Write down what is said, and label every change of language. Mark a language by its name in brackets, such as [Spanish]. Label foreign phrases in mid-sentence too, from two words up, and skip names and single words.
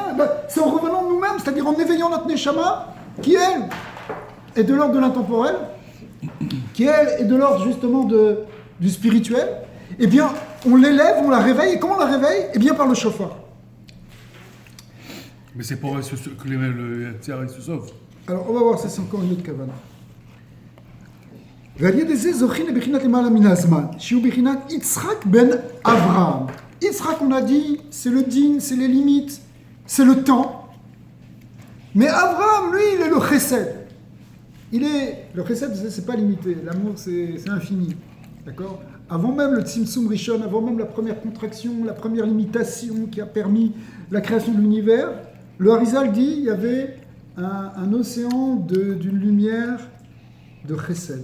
[French] C'est en revenant de nous-mêmes, c'est-à-dire en éveillant notre Neshama, qui, elle, est de l'ordre de l'intemporel, qui, elle, est de l'ordre justement du spirituel. Eh bien, on l'élève, on la réveille. Et comment on la réveille? Eh bien, par le shofar. Mais c'est pour que le Tzar se sauve. Alors, on va voir, ça c'est encore une autre kavana. Yitzhak ben Avraham. Yitzhak, on a dit, c'est le din, c'est les limites, c'est le temps. Mais Avraham, lui, il est le chesed. Le chesed, c'est pas limité. L'amour, c'est infini. D'accord? Avant même le [Hebrew] צמצום ראשון, [French] avant même la première contraction, la première limitation qui a permis la création de l'univers, le Harizal dit il y avait un océan d'une lumière de chesed.